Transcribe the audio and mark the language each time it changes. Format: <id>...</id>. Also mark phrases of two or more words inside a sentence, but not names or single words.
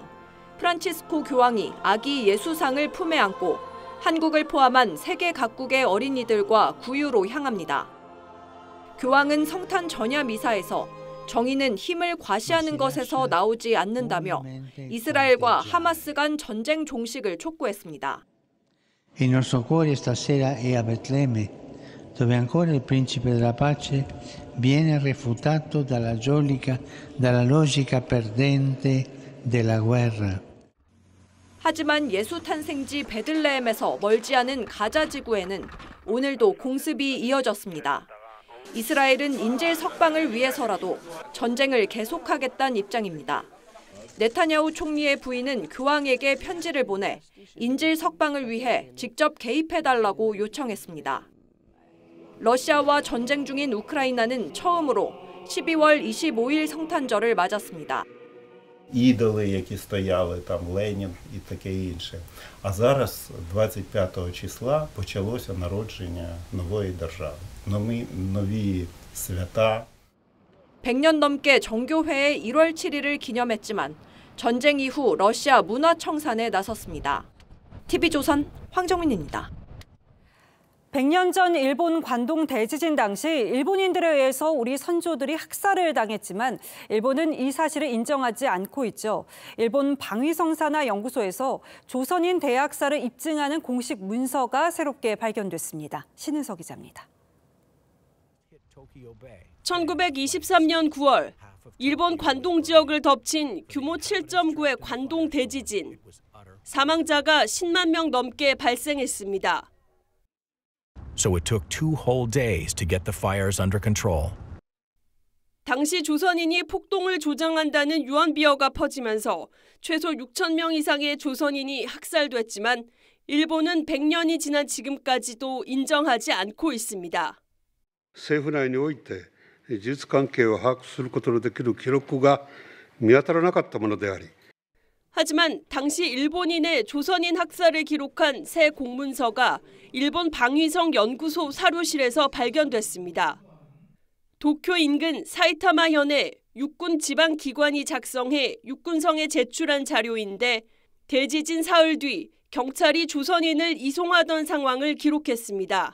<ko>프란치스코 교황이 아기 예수상을 품에 안고 한국을 포함한 세계 각국의 어린이들과 구유로 향합니다. 교황은 성탄 전야 미사에서 정의는 힘을 과시하는 것에서 나오지 않는다며 이스라엘과 하마스 간 전쟁 종식을 촉구했습니다.</ko> <it>Il nostro cuore stasera è a Betlemme, dove ancora il principe della pace viene refutato dalla logica perdente della guerra.</it> <ko>하지만 예수 탄생지 베들레헴에서 멀지 않은 가자 지구에는 오늘도 공습이 이어졌습니다. 이스라엘은 인질 석방을 위해서라도 전쟁을 계속하겠다는 입장입니다. 네타냐후 총리의 부인은 교황에게 편지를 보내 인질 석방을 위해 직접 개입해달라고 요청했습니다. 러시아와 전쟁 중인 우크라이나는 처음으로 12월 25일 성탄절을 맞았습니다.</ko> <uk>Ідоли, які стояли, там Ленін і таке інше. А зараз, 25 числа, почалося народження нової держави, нові свята.</uk> <ko>100년 넘게 정교회의 1월 7일을 기념했지만 전쟁 이후 러시아 문화청산에 나섰습니다. TV조선 황정민입니다. 100년 전 일본 관동 대지진 당시 일본인들에 의해서 우리 선조들이 학살을 당했지만 일본은 이 사실을 인정하지 않고 있죠. 일본 방위성사나 연구소에서 조선인 대학살을 입증하는 공식 문서가 새롭게 발견됐습니다. 신은석 기자입니다. 1923년 9월 일본 관동 지역을 덮친 규모 7.9의 관동 대지진. 사망자가 10만 명 넘게 발생했습니다.</ko> <en>So it took 2 whole days to get the fires under control.</en> <ko>당시 조선인이 폭동을 조장한다는 유언비어가 퍼지면서 최소 6천 명 이상의 조선인이 학살됐지만 일본은 100년이 지난 지금까지도 인정하지 않고 있습니다.</ko> <ja>政府内において事実関係を把握することのできる記録が見当たらなかったものであり</ja> <ko>하지만 당시 일본인의 조선인 학살을 기록한 새 공문서가 일본 방위성 연구소 사료실에서 발견됐습니다. 도쿄 인근 사이타마현의 육군 지방기관이 작성해 육군성에 제출한 자료인데 대지진 사흘 뒤 경찰이 조선인을 이송하던 상황을 기록했습니다.</ko>